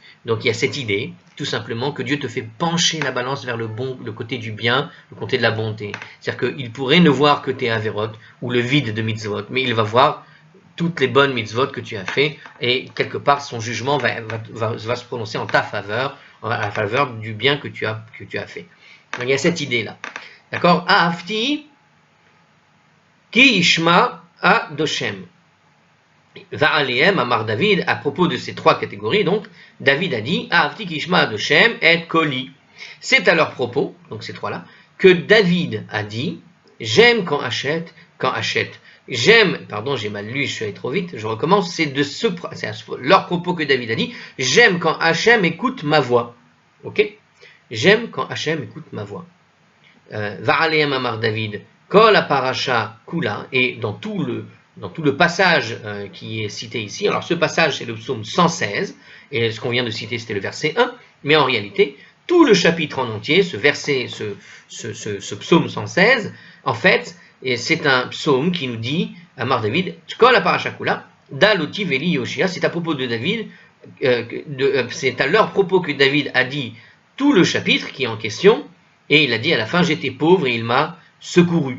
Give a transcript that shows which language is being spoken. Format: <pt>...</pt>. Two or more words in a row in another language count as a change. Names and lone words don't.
<fr>Donc il y a cette idée, tout simplement, que Dieu te fait pencher la balance vers le côté du bien, le côté de la bonté. C'est-à-dire qu'il pourrait ne voir que tes averot, ou le vide de mitzvot, mais il va voir toutes les bonnes mitzvot que tu as fait, et quelque part son jugement va se prononcer en ta faveur, en la faveur du bien que tu as fait. Donc il y a cette idée-là. D'accord?</fr> <he>אהבתי כי ישמע אדושם. ועליהם אמר דוד,</he> <fr>à propos de ces trois catégories, donc, David a dit,</fr> <he>אהבתי כי ישמע אדושם את קולי.</he> <fr>C'est à leur propos, donc ces trois-là, que David a dit, j'aime quand achète. J'aime, pardon, j'ai mal lu, je suis allé trop vite, je recommence, c'est à leur propos que David a dit, j'aime quand Hachem écoute ma voix. Ok? J'aime quand Hachem écoute ma voix.</fr> <he>ועליהם אמר דוד כל הפרשה כולה,</he> <fr>et dans tout dans tout le passage qui est cité ici. Alors ce passage, c'est le psaume 116, et ce qu'on vient de citer, c'était le verset 1, mais en réalité, tout le chapitre en entier, ce psaume 116, en fait, c'est un psaume qui nous dit,</fr> <he>אמר דוד כל הפרשה כולה דלותי ולי יהושיע,</he> <fr>c'est à propos de David, c'est à leur propos que David a dit tout le chapitre qui est en question, et il a dit à la fin, j'étais pauvre et il m'a secouru.</fr>